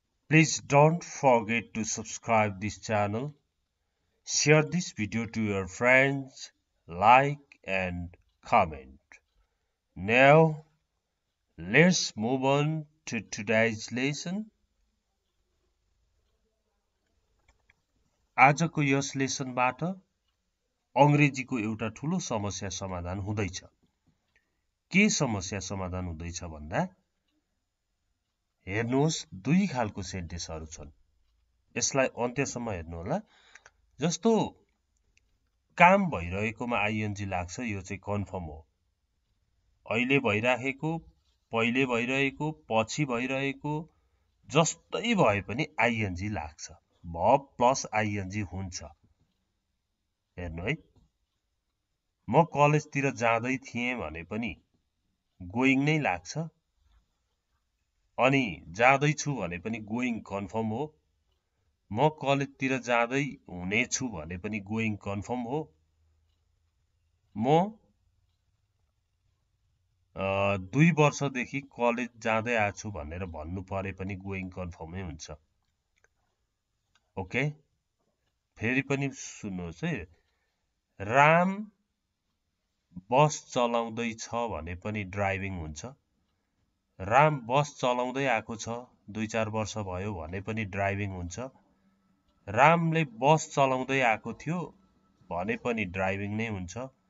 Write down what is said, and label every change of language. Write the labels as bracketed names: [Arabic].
[English] Please don't forget to subscribe this channel, share this video to your friends, like and comment. Now, let's move on to today's lesson. [Nepali] आजको यस लेसनबाट अंग्रेजीको एउटा ठूलो समस्या समाधान हुँदैछ। के समस्या समाधान हुँदैछ भन्दा हेर्नुहोस् दुई खालको सेन्टेन्सहरु छन्। यसलाई अन्त्यसम्म हेर्नु होला। जस्तो काम भइरहेकोमा आईएनजी लाग्छ, यो चाहिँ कन्फर्म हो। अहिले भइराखेको, पहिले भइरहेको, पछि भइरहेको जस्तै भए पनि आईएनजी लाग्छ। भर्ब प्लस आईएनजी हुन्छ। हेर्नु है, म कलेजतिर जाँदै थिएँ भने पनि गोइङ नै लाग्छ। अनि जाँदैछु भने पनि गोइङ कन्फर्म हो। म कलेजतिर जाँदै हुनेछु भने पनि गोइङ कन्फर्म हो। म 2 वर्षदेखि कलेज जाँदै आछु भनेर भन्नु परे पनि गोइङ कन्फर्मै हुन्छ। ओके, फेरि पनि सुन्नुहोस् है। राम बस चलाउँदै छ भने पनि ड्राइभिङ हुन्छ। राम बस चलाउँदै आएको छ, 2-4 वर्ष भयो भने पनि ड्राइभिङ हुन्छ। रामले बस चलाउँदै आएको थियो भने पनि ड्राइभिङ नै हुन्छ।